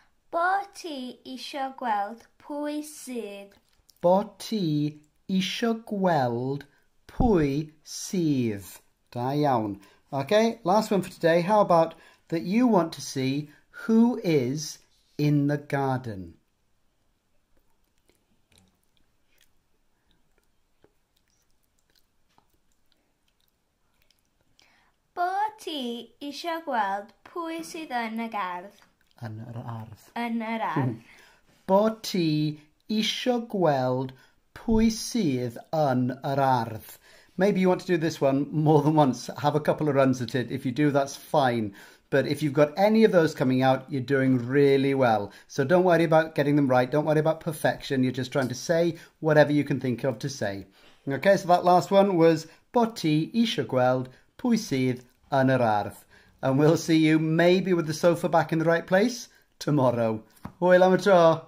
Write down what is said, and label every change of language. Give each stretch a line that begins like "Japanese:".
Welsh: Bo ti isio gweld pwy sydd. Bo ti isio gweld pwy sydd. Da iawn.
English: Okay, last one for today. How about that you want to see who is in the garden?
Welsh: Bo ti isio gweld pwy sydd yn y gardd. Yn yr ardd. Yn yr ardd. Bo ti isio gweld pwy sydd yn yr ardd.
English: Maybe you want to do this one more than once. Have a couple of runs at it. If you do, that's fine. But if you've got any of those coming out, you're doing really well. So don't worry about getting them right. Don't worry about perfection. You're just trying to say whatever you can think of to say. Okay, so that last one was
Welsh: bo ti isio gweld pwy sydd yn yr ardd.
English: And we'll see you maybe with the sofa back in the right place tomorrow.
Welsh: Hwyl am y tro.